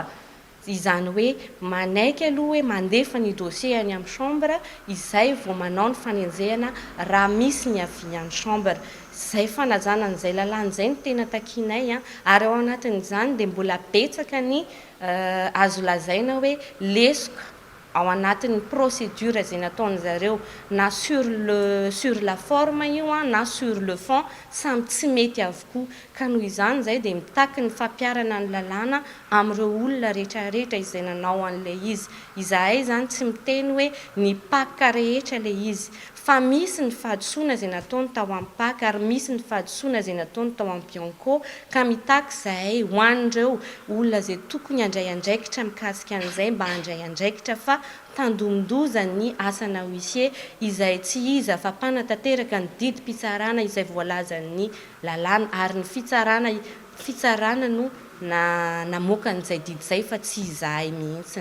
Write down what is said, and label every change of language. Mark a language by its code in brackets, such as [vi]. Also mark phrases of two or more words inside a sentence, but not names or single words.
[mg] Izany hoe manaiky aloha hoe mandefa ny dossier any amin'ny chambre izay vao manao ny fanenjehana raha misy ny avian'ny chambre. Zay fanajana n'izay lalàna izay no tena takinay ary ao anatin'izany dia mbola betsaka ny azo lazaina hoe lesoka ao anatin'ny procédure izay nataony zareo na [fr] sur la forme [mg] io na [fr] sur le fond [mg] samy tsy mety avokoa. Ka noho izany zay dia mitaky ny fampiarana ny lalàna amin'ireo olona rehetrarehetra izay nanao an'ilay izy. Izahay zany tsy miteny hoe ny paka rehetra ilay izy fa misy ny fahadisoana izay nataony tao amin'ny PAC ary misy ny fahadisoana izay nataony tao amin'ny Bianco ka mitaky zahay ho an'ireo olona izay tokony handray andraikitra mikasika an'izay mba handray andraikitra fa tandomondoza ny asana Juillet izay tsy iza fa mpanatanteraka ny didim-pitsarana izay voalazan'ny lalàna ary ny fitsarana no namoaka n'izay didy izay fa tsy izahay mihitsiny.